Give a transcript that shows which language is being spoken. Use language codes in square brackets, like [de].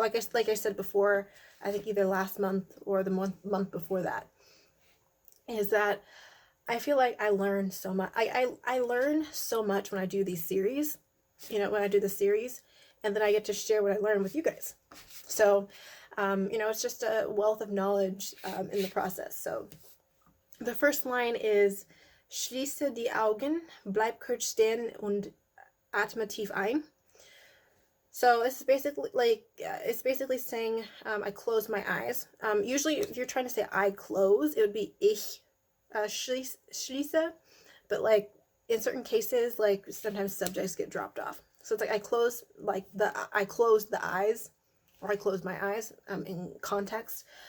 [en] Like I said before, I think either last month or the month before that, is that I feel like I learn so much. I learn so much when I do these series, when I do the series, and then I get to share what I learn with you guys. So, it's just a wealth of knowledge in the process. So the first line is, [de] Schließe die Augen, bleib kurz stehen und atme tief ein. [en] So it's basically saying, I close my eyes. Usually if you're trying to say I close, it would be [de] ich schließe, [en] but like in certain cases, like sometimes subjects get dropped off. So it's like I close the eyes, or I close my eyes in context.